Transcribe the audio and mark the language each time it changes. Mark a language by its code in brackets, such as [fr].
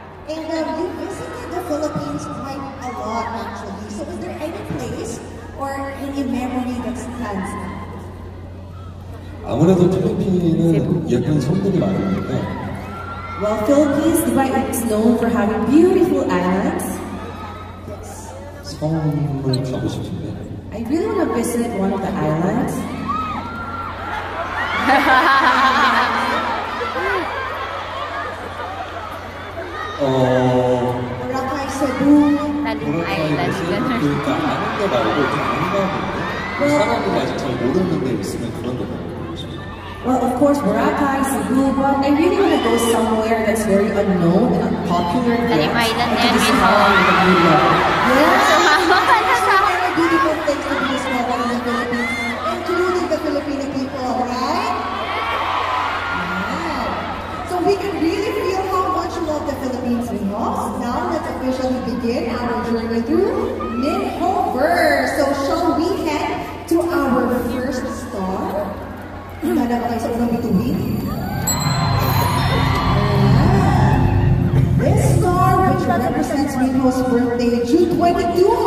[en] And you visited the Philippines quite a lot actually. So is there any place or any memory that stands out? [ko] 아무래도 필리핀은 예쁜 섬들이 많으니까 [en] Well, Philippines is known for having beautiful islands. [ko] 섬을 가고 싶은데 [en] I really want to visit one of the islands. Boracay, Cebu. [ko] 아일랜드. 그러니까 아는 데 말고 좀 안 가는데 사람들이 아직 잘 모르는 데 있으면 그런 데 가고 싶어요. [en] Well, of course, Boracay, Cebu, but I really want to go somewhere that's very unknown and unpopular. Talim Island and to and discover the beauty of it. Yes! [tl] Sumama. [en] Many beautiful things to be discovered in the Philippines, including the Filipino people, right? Wow. So we can really feel how much you love the Philippines, Minos. Now let's officially begin our journey through Minhoverse. So shall we head to our first star? [tl] Handa ba kayo sa unang bituin? [en] This star, which represents Minho's birthday, June 22.